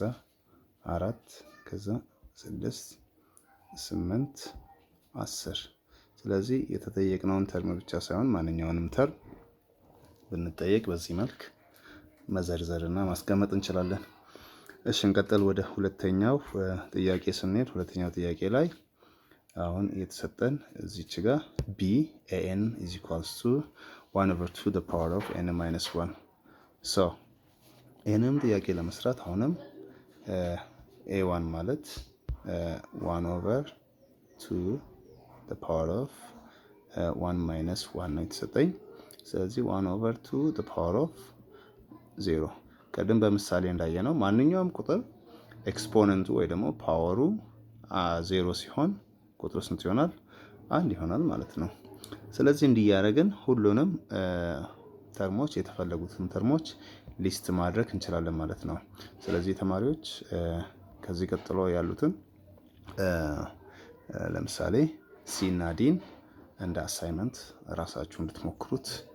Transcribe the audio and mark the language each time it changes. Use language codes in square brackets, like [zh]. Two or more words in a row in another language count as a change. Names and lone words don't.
[am] 4 ከዛ 6 8 10። ስለዚህ የተጠየቅነውን ተርም ብቻ ሳይሆን ማንኛውንም ተርም ብንጠየቅ በዚህ መልክ መዘርዘርና ማስቀመጥ እንችላለን። እሺ እንቀጥል። ወደ ሁለተኛው ጥያቄ ስንሄድ ሁለተኛው ጥያቄ ላይ አሁን የተሰጠን እዚች ጋር b an = 1/2 [en] the power of n - 1 [am] ሶ ይሄንም ጥያቄ ለመስራት አሁንም a1 ማለት 1/2 [en] the power of 1 - 1 [am] ነው የተሰጠኝ። ስለዚህ 1/2 [en] the power of 0 [am] ቀደም በምሳሌ እንዳየነው ማንኛውም ቁጥር ኤክስፖነንቱ ወይ ደግሞ ፓወሩ 0 ሲሆን ቁጥሩ ስንት ይሆናል? 1 ይሆናል ማለት ነው። ስለዚህ እንዲያደርግን ሁሉንም ተርሞች የተፈለጉትን ተርሞች ሊስት ማድረግ እንችላለን ማለት ነው። ስለዚህ ተማሪዎች ከዚህ ቀጥሎ ያሉትን ለምሳሌ ሲ እና ዲን እንደ አሳይመንት ራሳችሁ እንድትሞክሩት